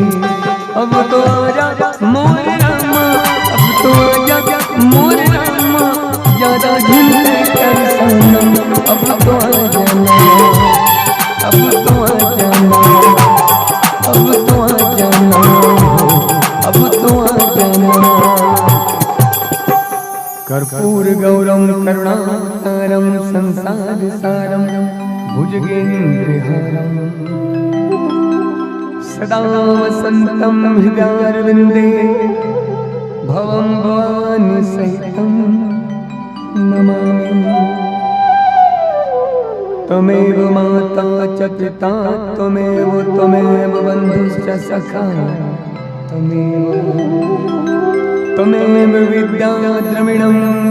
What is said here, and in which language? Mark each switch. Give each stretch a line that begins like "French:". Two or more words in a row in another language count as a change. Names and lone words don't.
Hindi: अब तो आजा मोर रामा अब तो आजा मोर रामा ज्यादा झूठे कर सनम अब तो आ जाना अब तो आ जाना अब तो आ जाना अब तो आ जाना
Sanskrit: कर्पूर गौरम करुणाकरम संसार सारम भुजगेन्द्रहारम सदा वसंतम हृदयारविंदे भवं भवानी सहितं नमामि त्वमेव माता च पिता त्वमेव बन्धुश्च सखा त्वमेव विद्या द्रविणं